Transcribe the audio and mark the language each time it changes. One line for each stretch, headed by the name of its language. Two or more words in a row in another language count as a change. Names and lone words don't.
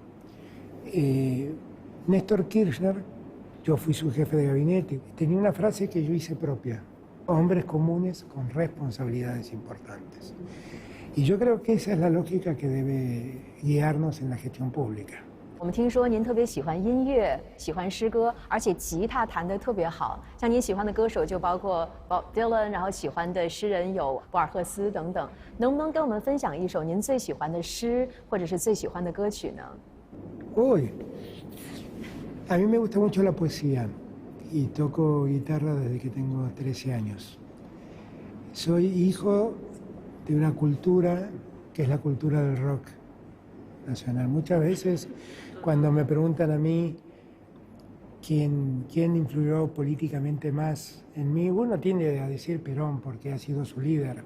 Spanish: Néstor Kirchner, yo fui su jefe de gabinete, tenía una frase que yo hice propia: hombres comunes con responsabilidades importantes. Y yo creo que esa es la lógica que debe guiarnos en la gestión pública.
Chinese: 我们听说您特别喜欢音乐，喜欢诗歌，而且吉他弹得特别好。像您喜欢的歌手就包括 Bob Dylan， 然后喜欢的诗人有博尔赫斯等等。能不能跟我们分享一首您最喜欢的诗，或者是最喜欢的歌曲呢？
Spanish: Uy, a mí me gusta mucho la poesía y toco guitarra desde que tengo 13 años. Soy hijo de una cultura que es la cultura del rock nacional. Muchas veces cuando me preguntan a mí quién influyó políticamente más en mí, uno tiende a decir Perón porque ha sido su líder.